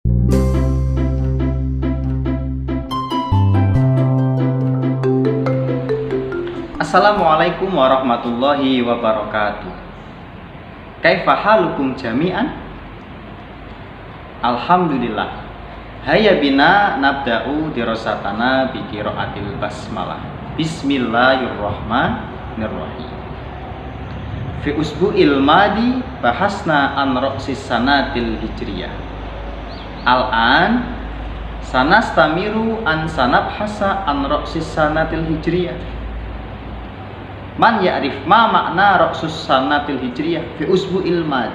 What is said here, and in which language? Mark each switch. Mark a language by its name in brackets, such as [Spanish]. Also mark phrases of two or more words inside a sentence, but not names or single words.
[Arabic] السلام عليكم ورحمة الله وبركاته. كيف حالكم جميعا؟ الحمد لله. هيا بنا نبدأ دراستنا بقراءة البسملة. بسم الله الرحمن الرحيم. في الأسبوع الماضي بحثنا عن رأس السنة الهجرية. الآن سنستمر عن سنبحث عن رأس السنة الهجرية. من يعرف ما معنى رأس السنة الهجرية في الأسبوع الماضي.